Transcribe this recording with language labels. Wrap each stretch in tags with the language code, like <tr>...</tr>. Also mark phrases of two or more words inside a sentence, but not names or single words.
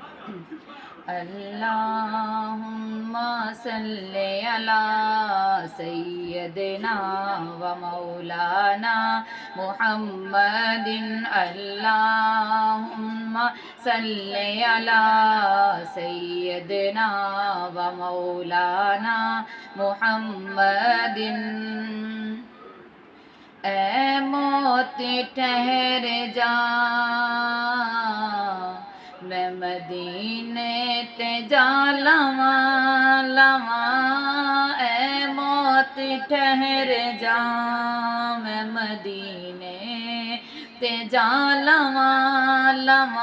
<ar>اللهم صل على سيدنا ومولانا محمد. اللهم صل على سيدنا ومولانا محمد.</ar> <pa>اے موت ٹھہر جا، میں مدینے تے جا لواں لواں. اے موت ٹھہر جا، میں مدینے تے جا لواں لواں.</pa>